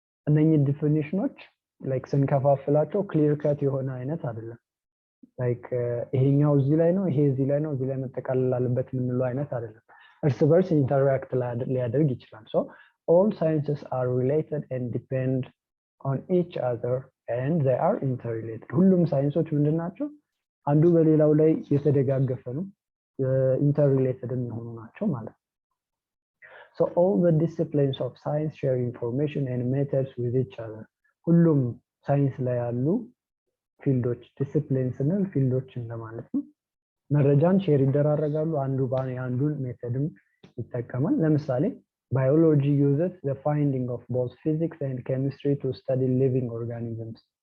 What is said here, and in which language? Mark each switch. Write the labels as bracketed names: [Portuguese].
[Amharic] እነኚህ ዲፊኒሽኖች ላይክ ስንከፋፍላቸው ክሊር ከት የሆነ አይነት አይደለም። ላይክ ይሄኛው እዚህ ላይ ነው፣ ይሄ እዚህ ላይ ነው፣ እዚህ ላይ መጠቃለል አለበት የምንለው አይነት አይደለም። እርስ በርስ ኢንተራክት ሊያደርግ ይችላል። ሶ [English] all sciences are related and depend on each other and they are interrelated. [Amharic] ሁሉም ሳይንሶች ምንድን ናቸው? አንዱ በሌላው ላይ የተደጋገፈ ነው፣ ኢንተርሪሌትድ የሚሆኑ ናቸው ማለት ነው። [English] So all the disciplines of science share information and methods with each other. [Amharic] ሁሉም ሳይንስ ላይ ያሉ ፊልዶች ዲሲፕሊን ስንል ፊልዶች እንደማለት ነው። መረጃን ሼር ይደራረጋሉ፣ አንዱ አንዱን ሜተድም ይጠቀማል። ለምሳሌ [English] biology uses the finding of both physics and chemistry to study living organisms.